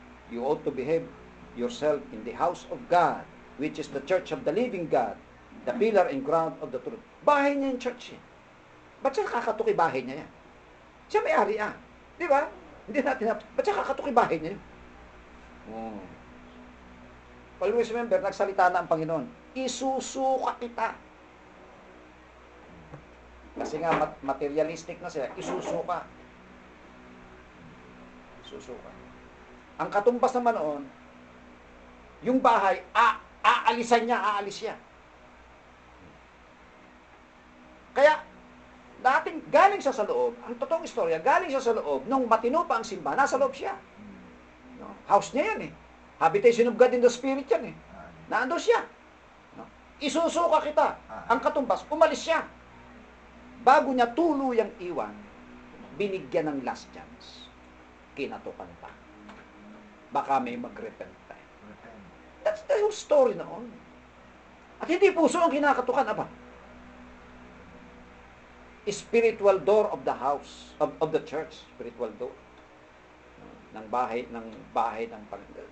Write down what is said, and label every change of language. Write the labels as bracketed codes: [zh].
[en] You ought to behave yourself in the house of God, which is the church of the living God, the pillar and ground of the truth. [tl] Bahay niya yung church eh. Ba't siya kakatuki bahay niya yan? Siya may-ari ah. Di ba? Hindi natin, ba't siya kakatuki bahay niya yun? Oh. Always remember, nagsalita na ang Panginoon, isusuka kita. Kasi nga, materialistic na siya, isusuka. Isusuka. Ang katumbas naman noon, yung bahay, aalis siya. Kaya, dating galing siya sa loob, ang totoong istorya, galing siya sa loob, nung matino pa ang simba, nasa loob siya. No? House niya yan eh. Habitation of God in the Spirit yan eh. Naando siya. No? Isusuka kita. Ang katumbas, umalis siya. Bago niya tuluyang iwan, binigyan ng last chance. Kinatukan pa. Baka may mag-repent pa. [en] That's the whole story [tl] noon. At hindi puso ang kinakatukan, apa? [en] Spiritual door of the house, of the church, spiritual door [tl] ng bahay ng Panginoon.